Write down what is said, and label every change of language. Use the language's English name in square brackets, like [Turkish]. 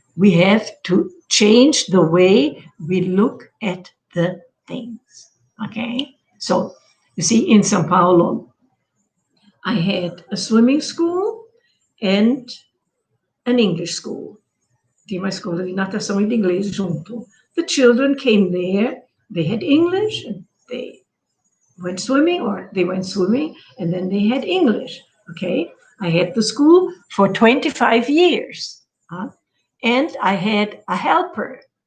[English] We have to change the way we look at the things. Okay? So you see, in São Paulo, I had a swimming school and an English school. [Portuguese] Tinha uma escola de natação e de inglês junto. [English] The children came there, they had English, and they went swimming, and then they had English, okay? I had the school for 25 years, and I had a helper.